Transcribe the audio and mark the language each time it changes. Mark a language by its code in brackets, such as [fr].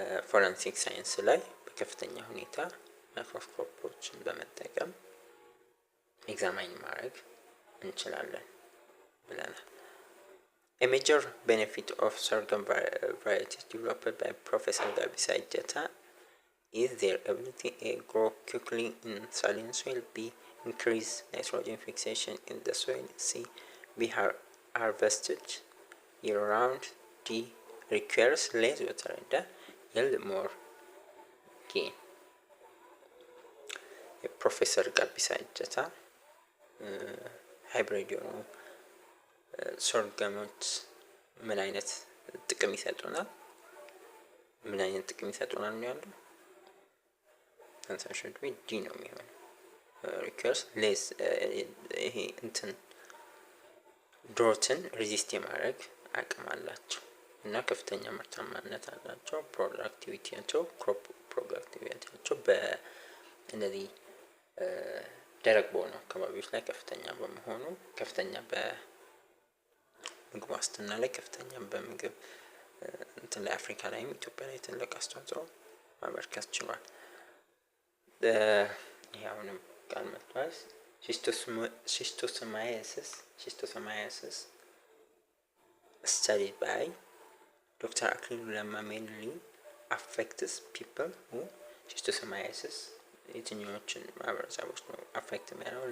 [am] ፎረንሲክ ሳይንስ ላይ በከፍተኛ ሁኔታ ማይክሮስኮፖችን በመጠቀም ኤግዛማይን ማድረግ እንችላለን ብለናል። [en] A major benefit of sorghum varieties developed by Professor Gabisa Ejeta is their ability to grow quickly in saline soil, B. Increase nitrogen fixation in the soil, C. Be harvested year-round, D. Requires less water and yield more gain. [am] የፕሮፌሰር ጋቢሳ እጀታ ሃይብሪድ የሆኑ ሶርገሞች ምን አይነት ጥቅም ይሰጡናል ነው ያለው? [en] አንሰር ሹድ ቢ [am] ዲ ነው የሚሆነው። [en] ሪኩዌርስ ሌስ [am] ይሄ እንትን ድሮትን ሪዚስት የማድረግ አቅም አላቸው እና ከፍተኛ ምርታማነት አላቸው። ክሮፕ ፕሮዳክቲቪቲያቸው በእነዚህ ደረቅ በሆኑ አካባቢዎች ላይ ከፍተኛ በመሆኑ ከፍተኛ በምግብ ዋስትና ላይ ከፍተኛ በምግብ እንትን ላይ አፍሪካ ላይም ኢትዮጵያ ላይ ትልቅ አስተዋጽኦ ማበርከት ችሏል። ይሄውንም ቃል መጥቷል። [en] Schistosomiasis studied by Dr. Aklilu Lemma mainly affects people who schistosomiasis [am] የትኞቹን ማህበረሰቦች ነው [en] affect የሚያደርገው?